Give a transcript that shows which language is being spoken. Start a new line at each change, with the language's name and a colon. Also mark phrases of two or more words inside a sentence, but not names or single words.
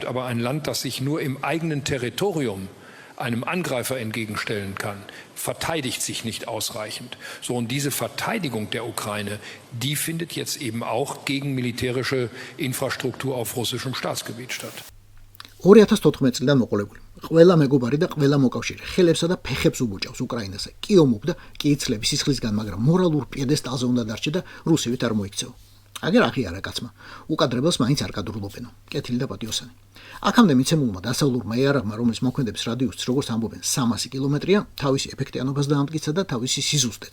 German: Aber ein Land, das sich nur im eigenen Territorium einem Angreifer entgegenstellen kann, verteidigt sich nicht ausreichend. So, und diese Verteidigung der Ukraine, die findet jetzt eben auch gegen militärische Infrastruktur auf russischem Staatsgebiet statt.
Georgian: 2014 წლიდან მოყოლებული. ყველა მეგობარი და ყველა მოკავშირე ხელებსა და ფეხებს უბოჭავს უკრაინაზე. კი ომობდა, კი იცლების სისხლისგან, მაგრამ მორალურ პიედესტალზე უნდა დარჩე და რუსივით არ მოიქცეო. აგერ აღიარა კაცმა. უკადრებელს მაინც არ გადურულობენო. კეთილი და პატიოსანი. აქამდე მიცემულმა დასავლურმა იარაღმა, რომელიც მოქმედებს რადიუსით, როგორც ამბობენ, 300 კილომეტრია, თავისი ეფექტიანობას დაამტკიცა და თავისი სიზუსტეც.